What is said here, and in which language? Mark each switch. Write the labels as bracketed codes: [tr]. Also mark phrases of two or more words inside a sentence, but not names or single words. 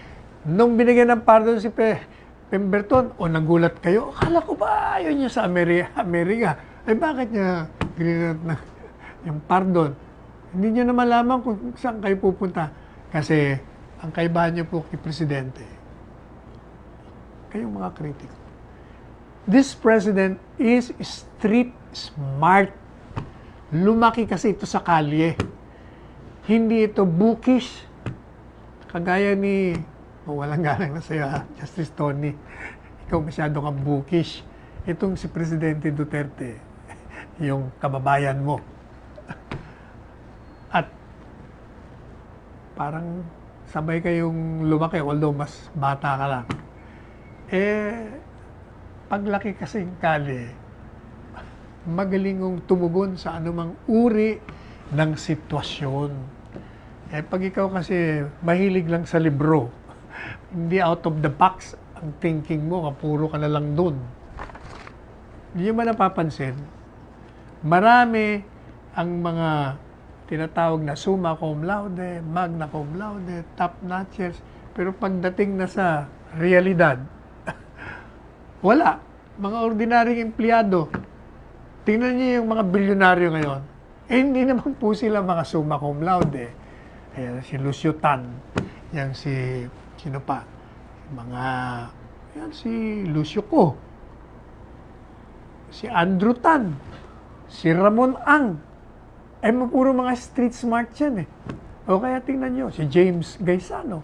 [tl] Nung binigyan ng pardon si Pemberton, nagulat kayo, akala ko ba yun niya sa Amerika? Bakit niya grinat na yung pardon? Hindi niyo na malaman kung saan kayo pupunta. Kasi ang kaibahan niyo po kay Presidente, kayong mga kritiko. [en] This President is street smart. [tl] Lumaki kasi ito sa kalye. Hindi ito bookish. Kagaya ni walang galang na sa'yo, Justice Tony. Ikaw masyado kang bookish. Itong si Presidente Duterte, yung kababayan mo. At parang sabay kayong lumaki, although mas bata ka lang. Paglaki kasing kali, magaling kong tumugon sa anumang uri ng sitwasyon. Pag ikaw kasi mahilig lang sa libro, hindi [en] out of the box [tl] ang thinking mo, puro ka na lang dun. Hindi mo napapansin, marami ang mga tinatawag na [la] summa cum laude, magna cum laude, [en] top notchers, [tl] pero pagdating na sa realidad, wala. Mga ordinaryong empleyado. Tingnan niyo yung mga bilyonaryo ngayon. Hindi naman po sila mga [la] summa cum laude. [tl] Ayan, si Lucio Tan, yan sino pa? Yan si Lucio Ko, si Andrew Tan, si Ramon Ang. Puro mga [en] street smart [tl] yan eh. O kaya tingnan nyo, si James Gaisano.